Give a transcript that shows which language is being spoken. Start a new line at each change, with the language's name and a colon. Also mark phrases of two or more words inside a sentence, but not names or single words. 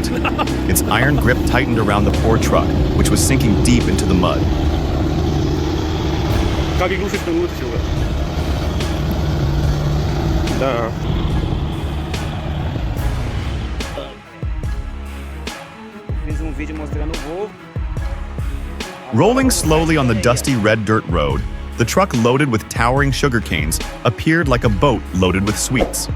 English: Its iron grip tightened around the poor truck, which was sinking deep into the mud.
Russian: Как глушить на улице сюда? Да.
Portuguese: Fiz vídeo mostrando o voo.
English: Rolling slowly on the dusty red dirt road, the truck loaded with towering sugar canes appeared like a boat loaded with sweets.